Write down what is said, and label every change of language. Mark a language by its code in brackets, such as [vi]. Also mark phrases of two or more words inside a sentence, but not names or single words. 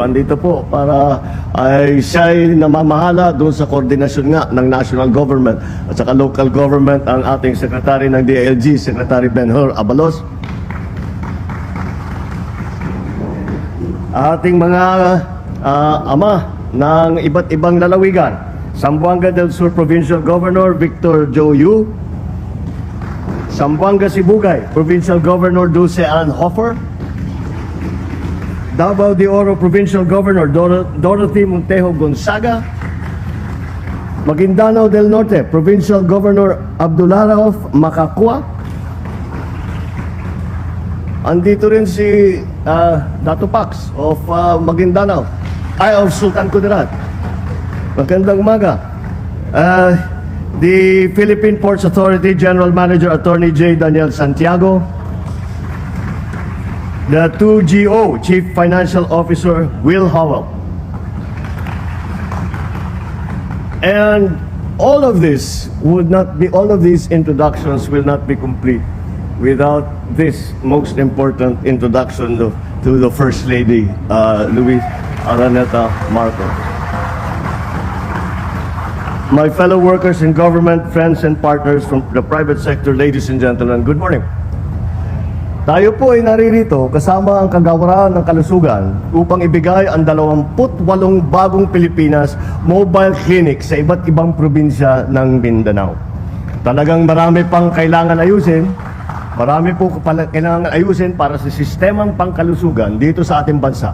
[tl] Andito po para siya'y namamahala doon sa koordinasyon nga ng [en] national government [tl] at saka [en] local government, [tl] ang ating secretary ng DILG, Secretary Ben-Hur Abalos. Ating mga ama ng iba't ibang lalawigan, Zamboanga del Sur Provincial Governor Victor Jo Yu, Zamboanga Sibugay Provincial Governor Dulce Ann Hofer, Davao de Oro Provincial Governor Dorothy Montejo Gonzaga, Maguindanao del Norte Provincial Governor Abdularauf Makakua. Andito rin si Dato Pax of Maguindanao, of Sultan Kudarat. Magandang umaga. [en] The Philippine Ports Authority General Manager Attorney J. Daniel Santiago, the 2GO Chief Financial Officer Will Howell. And all of these introductions will not be complete without this most important introduction to the First Lady, Luis Araneta Marcos. My fellow workers in government, friends and partners from the private sector, ladies and gentlemen, good morning. [tl] Tayo po ay naririto kasama ang Kagawaran ng Kalusugan upang ibigay ang 28 bagong Pilipinas [en] mobile clinic [tl] sa iba't ibang probinsya ng Mindanao. Talagang marami pang kailangan ayusin. Marami po kailangan ayusin para sa sistemang pangkalusugan dito sa ating bansa.